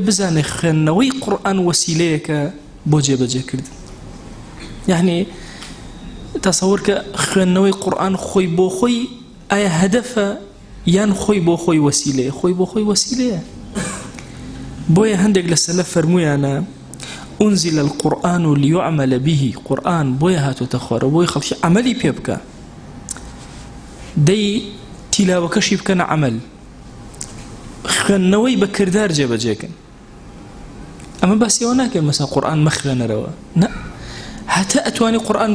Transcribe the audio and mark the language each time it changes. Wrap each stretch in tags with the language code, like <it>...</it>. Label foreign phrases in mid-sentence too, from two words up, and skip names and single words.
<ckb>بزانێ خوێندنەوەی قورئان وەسیلەیەکە بۆ جێبەجێکردن یعنی تەسەوور کە خوێندنەوەی قورئان خۆی بۆ خۆی ئایا هەدەفە یان خۆی بۆ خۆی وەسیلەیە خۆی بۆ خۆی وەسیلەیە بۆیە هەندێک لە سەلەف فەرموویانە</ckb> <ar>أنزل القرآن ليعمل به</ar> <ckb>قرآن بۆیە هاتوتە خوارەوە بۆی خەڵکی عەمەلی پێ بکە دەی تیلاوەکەشی بکەنە عەمەل خوێندنەوەی بە کردار جێبەجێکن ئەمە باسی ئەوە ناکەین مەسا قورئان مەخوێنەرەوە نە هەتا ئەتوانی قورئان</ckb>